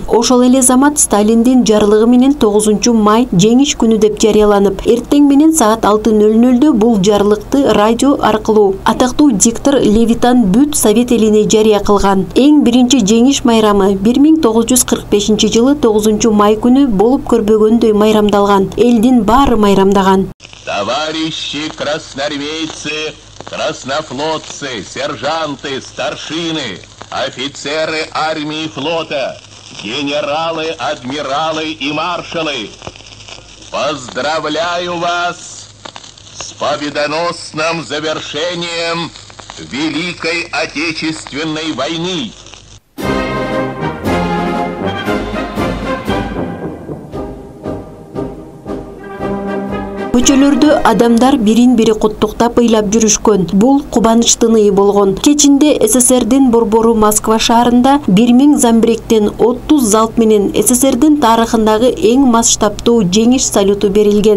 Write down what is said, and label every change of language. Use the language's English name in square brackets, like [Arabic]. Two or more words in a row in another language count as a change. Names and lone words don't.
[Kyrgyz] Ошол эле замат Сталиндин жарлыгы менен 9 май жеңиш күнү деп жарыяланып, эртең менен саат 6:00-дө бул жарлыкты радио аркылуу атактуу диктор Левитан бүт Совет элине жарыя кылган. Эң биринчи жеңиш майрамы 1945 жылы 9 май күнү болуп көрбөгөндөй майрамдалган. Элдин баары майрамдаган. [Russian] Товарищи красноармейцы, краснофлотцы, сержанты, старшины, офицеры армии и флота, генералы, адмиралы и маршалы, поздравляю вас с победоносным завершением Великой Отечественной войны. [Kyrgyz] Көчөлөрдө адамдар бирин-бири куттуктап ыйлап жүрүшкөн. Бул кубанычтын ыы болгон. Кечинде СССРдин борбору Москва шаарында 1000 замбиректен 30 залп менен СССРдин тарыхындагы эң масштабтуу жеңиш салюту берилген.